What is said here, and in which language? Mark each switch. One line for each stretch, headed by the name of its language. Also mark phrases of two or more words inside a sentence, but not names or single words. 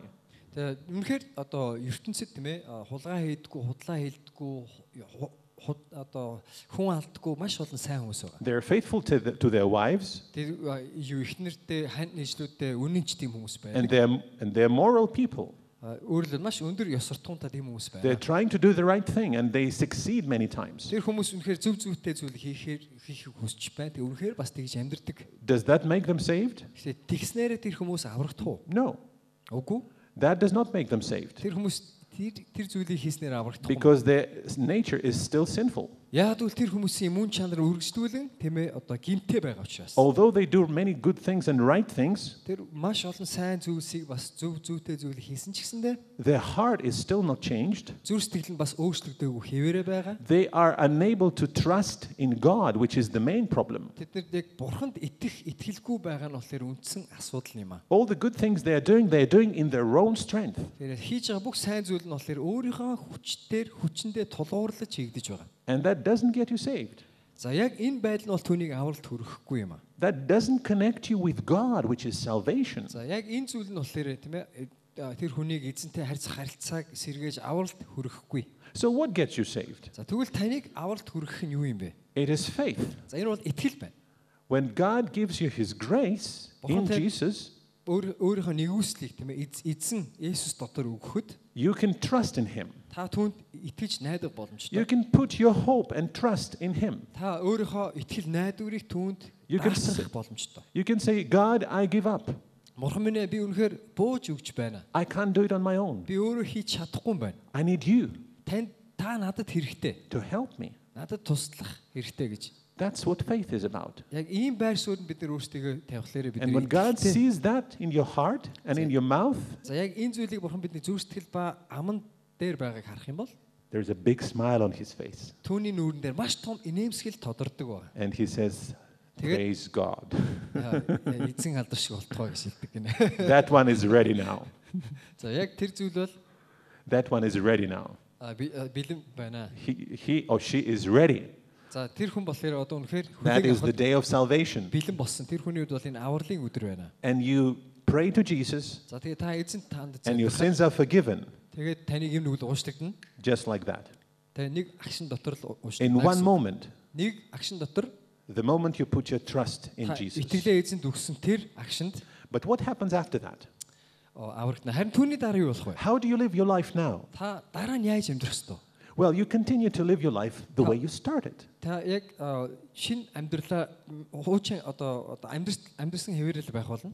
Mongolian: Тэгээ үнэхээр одоо ертөнцид тийм ээ хулгай хийдэггүй, худлаа хийдэггүй, одоо хүн алддаггүй маш олон сайн хүмүүс байгаа.
English: They're faithful to their wives
Mongolian: Тэр юу ихнэртэй, хань нийслүүдтэй үнэнч тийм хүмүүс байна.
English: and they're moral people.
Mongolian: Өөрөлд маш өндөр ёс суртахуунтай тийм хүмүүс байна.
English: They're trying to do the right thing and they succeed many times.
Mongolian: Тэр хүмүүс үнэхээр зөв зүйтэй зүйл хийхийг хүсэж байна. Тэг үнэхээр бас тэгж амьдэрдэг.
English: Does that make them saved?
Mongolian: Гэхдээ тэгснээрээ тэр хүмүүс аврагдах уу?
English: No.
Mongolian: Үгүй.
English: That does not make them saved.
Mongolian: Тэр хүмүүс тэр зүйлийг хийснээр аврагдах.
English: Because their nature is still sinful.
Mongolian: Яг л тэр хүмүүсийн мөн чанар үргэлжлүүлэн тийм ээ одоо гимтэй байгаа учраас.
English: Although they do many good things and right things,
Mongolian: Тэр маш олон сайн зүйлсийг бас зөв зүйтэй зүйл хийсэн ч гэсэндээ
English: their heart is still not changed.
Mongolian: зүрх сэтгэл нь бас өөрчлөгдөөгүй хэвээрээ байгаа.
English: They are unable to trust in God, which is the main problem.
Mongolian: Тэд нар яг бурханд итгэлгүй байгаа нь болохоор үндсэн асуудал юм аа.
English: All the good things they're doing in their own strength.
Mongolian: Тэгэхээр хийж байгаа бүх сайн зүйл нь болохоор өөрийнхөө хүчндээ тулгуурлаж хийгдэж байгаа.
English: And that doesn't get you saved.
Mongolian: За яг энэ байдал нь бол түүнийг авралт хүрэхгүй юм аа.
English: That doesn't connect you with God, which is salvation.
Mongolian: За яг энэ зүйл нь болохоор тийм ээ тэр хүнийг эзэнтэй харилцааг сэргээж авралт хүрэхгүй.
English: So what gets you saved?
Mongolian: За тэгвэл таныг авралт хүргэх нь юу юм бэ?
English: It is faith.
Mongolian: За энэ бол итгэл байна.
English: When God gives you His grace in Jesus,
Mongolian: өөрийнхөө нэгүслийг тийм ээ эзэн Есүс дотор өгөхөд
English: you can trust in Him.
Mongolian: та түүнд итгэж найдах боломжтой.
English: You can put your hope and trust in Him.
Mongolian: Та өөрийнхөө итгэл найдварыг түүнд даатгах боломжтой.
English: You can say, God, I give up.
Mongolian: Бурхан минь би үнэхээр бууж өгч байна.
English: I can't do it on my own.
Mongolian: Би өөрөө хийж чадахгүй юм байна.
English: I need you
Mongolian: Та надад хэрэгтэй.
English: to help me.
Mongolian: Надад туслах хэрэгтэй гэж.
English: That's what faith is about.
Mongolian: Яг ийм байр суурьд бид нар өөрсдөө тавихлаарэ бид
English: And when God sees that in your heart and in your mouth,
Mongolian: За яг энэ зүйлийг бурхан бидний зүрх сэтгэл ба аман дээр байгааг харах юм бол
English: there's a big smile on His face.
Mongolian: түүний нүүрэн дээр маш том инээмсэглэл тодордог байна.
English: And He says, praise God.
Mongolian: Эзэн алдар шиг болтгоо гэж хэлдэг гинэ.
English: That one is ready now.
Mongolian: За яг тэр зүйл бол
English: That one is ready now.
Mongolian: бэлэн байна.
English: He or she is ready.
Mongolian: За тэр хүн болохоор одоо үнэхээр
English: That is the
Mongolian: хүлээн
English: day of salvation.
Mongolian: бэлэн болсон. Тэр хүний үед бол энэ авралын өдөр байна.
English: And you pray to Jesus,
Mongolian: За тэгээ та эзэнт танд
English: and your sins are forgiven,
Mongolian: тэгээд таныг юм нүгэл уушлагдана.
English: just like that.
Mongolian: Тэгээ нэг агшин дотор л
English: In one
Mongolian: уушлагдана.
English: moment,
Mongolian: Нэг агшин дотор
English: the moment you put your trust in
Mongolian: та
English: Jesus.
Mongolian: итгэлээ эзэнт өгсөн тэр агшинд
English: But what happens after that?
Mongolian: аврагдана. Харин түүний дараа юу болох вэ?
English: How do you live your life now?
Mongolian: Та дараа нь яаж амьдрах ёстой?
English: Well, you continue to live your life the way you started.
Mongolian: Та яг шинэ амьдралаа хуучин одоо амьдрсан хэвээрэл байх болно.